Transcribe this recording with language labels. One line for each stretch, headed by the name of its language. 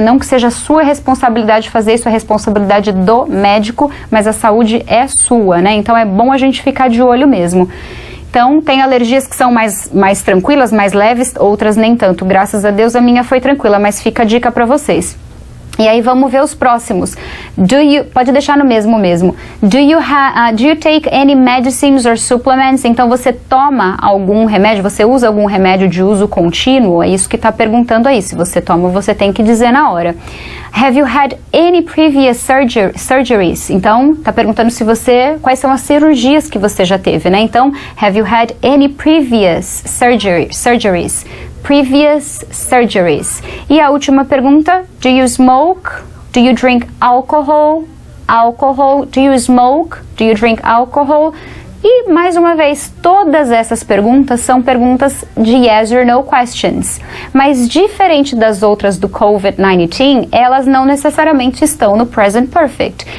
Portuguese: Não que seja sua responsabilidade fazer isso, é responsabilidade do médico, mas a saúde é sua, né? Então é bom a gente ficar de olho mesmo. Então, tem alergias que são mais tranquilas, mais leves, outras nem tanto. Graças a Deus a minha foi tranquila, mas fica a dica para vocês. E aí vamos ver os próximos. Pode deixar no mesmo.
English: Do you take any medicines or supplements?
Portuguese: Então você toma algum remédio, você usa algum remédio de uso contínuo? É isso que está perguntando aí. Se você toma, você tem que dizer na hora.
English: Have you had any previous surgeries?
Portuguese: Então, está perguntando quais são as cirurgias que você já teve, né?
English: Então, have you had any previous surgeries? Previous surgeries.
Portuguese: E a última pergunta,
English: do you smoke? Do you drink alcohol? Alcohol. Do you smoke? Do you drink alcohol?
Portuguese: E, mais uma vez, todas essas perguntas são perguntas de
English: yes or no questions.
Portuguese: Mas, diferente das outras do COVID-19, elas não necessariamente estão no present perfect.